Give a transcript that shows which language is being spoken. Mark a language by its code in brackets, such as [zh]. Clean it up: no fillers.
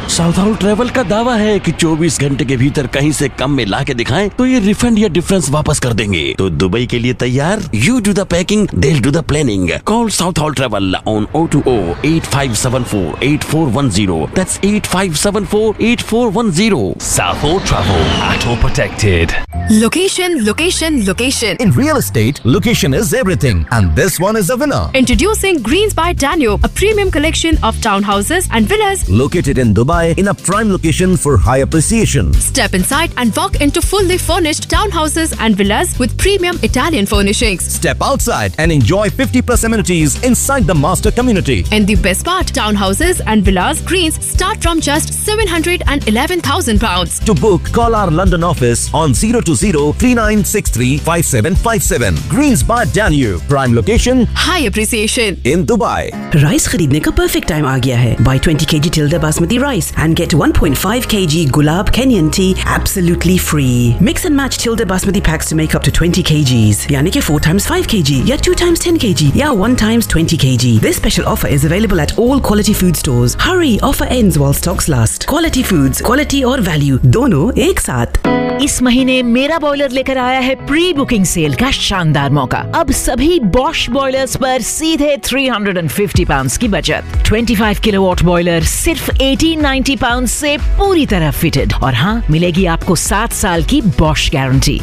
[hi] South hall travel का दावा है कि 24 घंटे के भीतर कहीं से कम में ला के दिखाएं तो ये रिफंड या डिफरेंस वापस कर देंगे। तो दुबई के लिए तैयार, [en] You do the packing, दिल do the planning. Call Southall travel on 0208574 8410, that's 0208574 8410। साफो travel at all protected. Location, location, location. In real estate, location is everything, and this one is a winner. Introducing Greens by Daniel, a premium collection of townhouses and villas located in Dubai in a prime location for high appreciation. Step inside and walk into fully furnished townhouses and villas with premium Italian furnishings. Step outside and enjoy 50 plus amenities inside the master community. And the best part, townhouses and villas Greens start from just £711,000. To book, call our London office on 0203963-5757. Greens by Danube. Prime location. High appreciation. In Dubai. [hi] Rice khareedne ka perfect time aa gaya hai. [en] Buy 20 kg Tilda Basmati rice and get 1.5 kg Gulab Kenyan tea absolutely free. Mix and match Tilda Basmati packs to make up to 20 kgs. [hi] Yani ke [en] 4 times 5 kg, ya 2 times 10 kg, ya 1 times 20 kg. This special offer is available at all quality food stores. Hurry, offer ends while stocks last. Quality foods, quality or value, [hi] dono एक साथ। इस महीने मेरा boiler लेकर आया है pre booking cell का शानदार मौका। अब सभी बॉश बॉयलर्स पर सीधे £350 की बचत। 25 किलोवाट बॉयलर सिर्फ £1,890 से पूरी तरह फिटेड। और हाँ, मिलेगी आपको 7 साल की बॉश गारंटी।